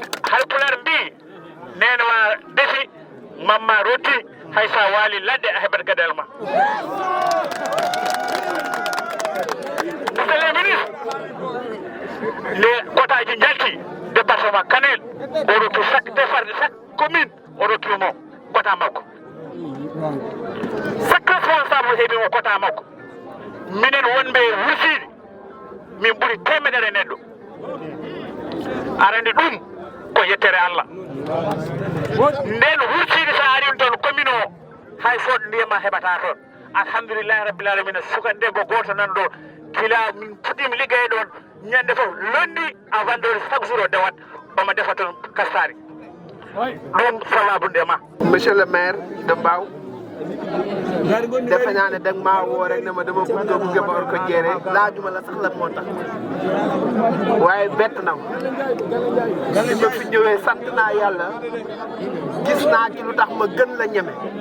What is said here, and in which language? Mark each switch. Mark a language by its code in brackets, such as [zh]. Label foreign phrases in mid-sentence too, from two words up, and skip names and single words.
[ff] Halpular mbi, nene wa defi, mamma rotti, hay sa waali ladde a heɓat gadal ma. [fr] Monsieur le ministre, [ff] le kotaji jalti département Kanel, o rokki [fr] chaque départ-, chaque commune, [ff] o rokki mo kota makko. [fr] Chaque responsable [ff] heeɓi mo kota makko. Minen wonɓe Wursiidi, min ɓuri temedere neɗɗo. Arande ɗum ko yettere Allah. Nden Wursiidi sa ari toon commune o, hay fo ndiyam ma heɓata toon. Alhamdulillahi rabbil alamina, suka debbo goto nan ɗo, gila min puɗɗima liggey ɗon, ñande fof londi a wandori [fr] chaque jour [ff] o dewat, omo defa toon kastari. Ɗum sababu ndema. [fr] Monsieur le maire de Mbao, [wo] defe naa ne danga maa woo rek ne ma dama bëgg a bëgg a Horkodiere, laajuma la sax lan moo tax. Waaye bett na ma. Bi ma fi ñëwee sant naa Yàlla, gis naa ci lu tax ma gën la ñeme.